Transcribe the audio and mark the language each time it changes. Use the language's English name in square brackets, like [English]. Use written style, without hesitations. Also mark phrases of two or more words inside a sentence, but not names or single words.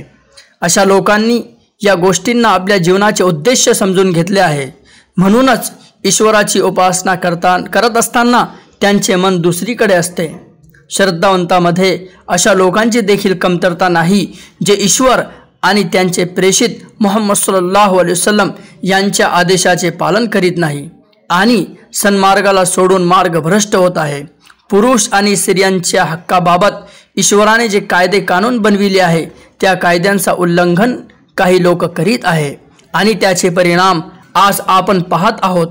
[Marathi] अशा लोकांनी या गोष्टींना आपल्या जीवनाचे उद्देश समजून घेतले आहे। म्हणूनच ईश्वराची उपासना करत असताना त्यांचे मन दुसरीकडे असते। श्रद्धावंतांमध्ये अशा लोकांची देखील कमतरता नाही जे ईश्वर आणि त्यांचे प्रेषित मुहम्मद [Arabic] صلى الله عليه وسلم [Marathi] यांच्या आदेशाचे पालन करीत नाही आणि सन्मार्गाला सोडून मार्ग भ्रष्ट होत आहे। पुरुष आणि स्त्रियांच्या हक्काबाबत ईश्वराने जे कायदे कानून बनविले आहे त्या कायद्यांचा उल्लंघन काही लोक करीत आहे आणि त्याचे परिणाम आज आपण पाहत आहोत।